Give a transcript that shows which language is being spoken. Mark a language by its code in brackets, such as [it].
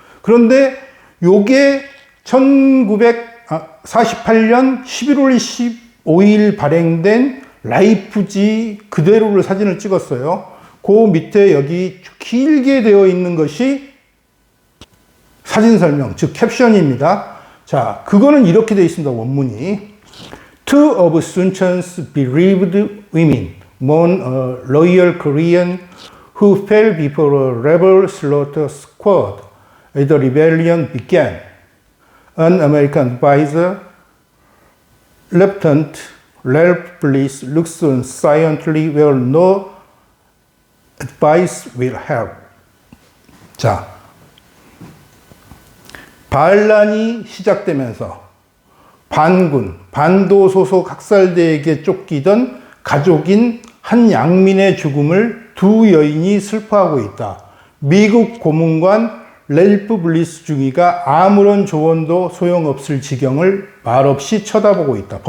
[ko] 그런데 요게 1948년 11월 15일 발행된 라이프지 그대로를 사진을 찍었어요. 그 밑에 여기 길게 되어 있는 것이 사진 설명, 즉 캡션입니다. 자, 그거는 이렇게 되어 있습니다. 원문이. [en] Two of Suncheon's bereaved women mourn a loyal Korean who fell before a rebel slaughter squad as the rebellion began. An American advisor, Lieutenant Ralph Bliss, looks on silently where no advice will help. [ko] 자, 반란이 시작되면서 반군, 반도 소속 학살대에게 쫓기던 가족인 한 양민의 죽음을 두 여인이 슬퍼하고 있다. 미국 고문관 랄프 블리스 중위가 아무런 조언도 소용없을 지경을 말없이 쳐다보고 있다.